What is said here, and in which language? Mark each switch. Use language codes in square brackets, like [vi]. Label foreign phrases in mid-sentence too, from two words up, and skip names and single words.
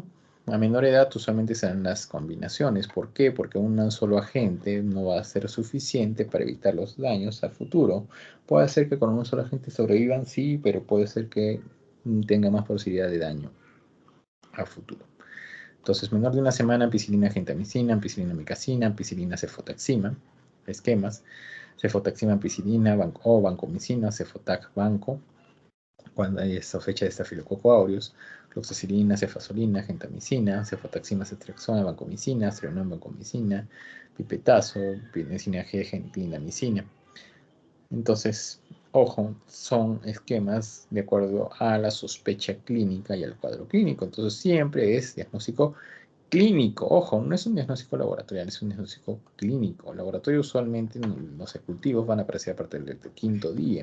[es] A menor edad usualmente se dan las combinaciones. ¿Por qué? Porque un solo agente no va a ser suficiente para evitar los daños al futuro. Puede ser que con un solo agente sobrevivan, sí, pero puede ser que tenga más posibilidad de daño a futuro. Entonces, menor de una semana, ampicilina, gentamicina, ampicilina, micacina, ampicilina, cefotaxima, esquemas, cefotaxima, ampicilina o vancomicina, cefotac, banco, cuando hay sospecha de estafilococo aureus, fluoxesilina, cefazolina, gentamicina, cefotaxima, ceftriaxona, vancomicina, astreonón, vancomicina, pipetazo, pirenicina G, clindamicina. Entonces, ojo, son esquemas de acuerdo a la sospecha clínica y al cuadro clínico. Entonces, siempre es diagnóstico clínico. Ojo, no es un diagnóstico laboratorial, es un diagnóstico clínico. Laboratorio usualmente los cultivos van a aparecer a partir del quinto día.